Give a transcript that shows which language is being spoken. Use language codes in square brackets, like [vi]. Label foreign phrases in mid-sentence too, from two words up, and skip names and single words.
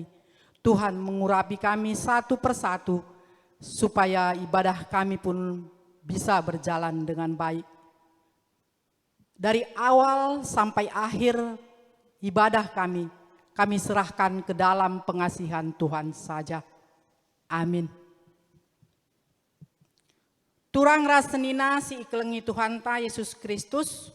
[id] Tuhan mengurapi kami satu persatu supaya ibadah kami pun bisa berjalan dengan baik. Dari awal sampai akhir ibadah kami serahkan ke dalam pengasihan Tuhan saja. Amin. [btx] Turang rasenina si iklengi Tuhan ta Yesus Kristus.